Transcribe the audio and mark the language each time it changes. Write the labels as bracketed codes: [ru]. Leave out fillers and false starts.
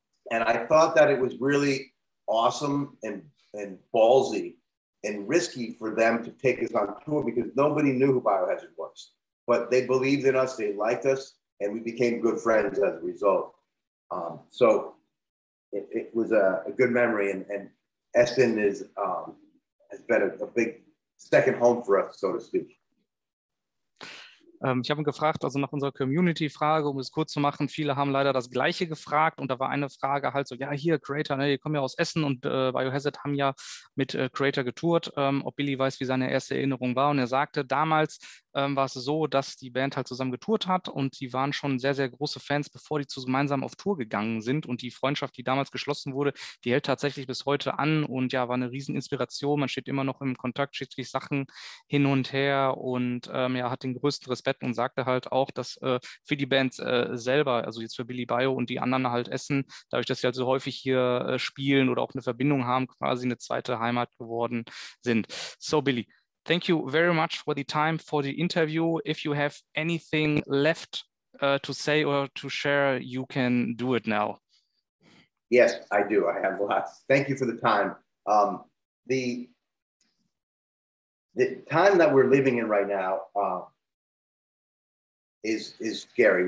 [en] And I thought that it was really awesome and ballsy and risky for them to take us on tour, because nobody knew who Biohazard was. But they believed in us, they liked us, and we became good friends as a result. So it was a good memory, and Essen has been a big second home for us, so to speak. [de] Ich habe ihn gefragt, also nach unserer Community-Frage, um es kurz zu machen, viele haben leider das Gleiche gefragt und da war eine Frage halt so, ja hier Kreator, ne, die kommen ja aus Essen und Biohazard haben ja mit Kreator getourt, ob Billy weiß, wie seine erste Erinnerung war, und er sagte, damals war es so, dass die Band halt zusammen getourt hat und die waren schon sehr, sehr große Fans, bevor die gemeinsam auf Tour gegangen sind, und die Freundschaft, die damals geschlossen wurde, die hält tatsächlich bis heute an und ja, war eine Rieseninspiration, man steht immer noch im Kontakt, schickt sich Sachen hin und her und ja, hat den größten Respekt und sagte halt auch, dass für die Band selber, also jetzt für BillyBio und die anderen halt Essen, dadurch, dass sie halt so häufig hier spielen oder auch eine Verbindung haben, quasi eine zweite Heimat geworden sind. [en] So Billy, thank you very much for the time, for the interview. If you have anything left to say or to share, you can do it now. Yes, I do. I have lots. Thank you for the time. The time that we're living in right now is scary.